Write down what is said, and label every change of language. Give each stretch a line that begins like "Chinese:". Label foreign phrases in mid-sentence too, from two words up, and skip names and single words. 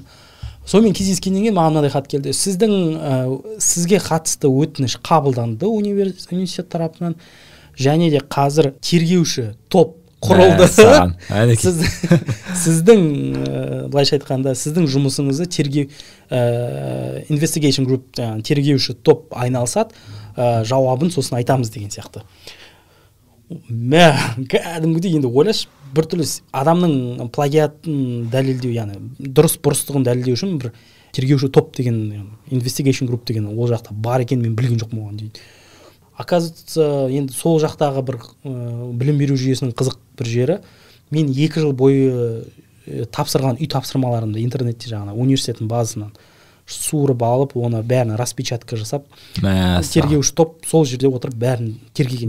Kazakh: Сонымен кездескеннен кейін маған мынандай хат келді. Сізге қатысты өтініш қабылданды университет тарапынан, және де қазір тергеуші топ құрылды. Сіздің былайша айтқанда сіздің жұмысыңызды
English: investigation group
Kazakh: тергеуші топ айналысады, жауабын сосын айтамыз деген сияқты. Кәдімгідей енді ойлашы, біртүрлі адамның плагиатын дәлелдеу, яғни дұрыс бұрыстығын дәлелдеу үшін бір тергеуші топ деген,
English: investigation group
Kazakh: деген ол жақта бар екен, мен білген жоқпын оған дейді. Оказывается, енді сол жақтағы бір білім беру жүйесінің қызық бір жері, мен 2 жыл бойы тапсырған үй тапсырмаларымды интернетте жаңағы университеттің базасынан суырып алып, оны бәрін распечатка жасап, тергеуші топ сол жерде отырып бәрін тергеген.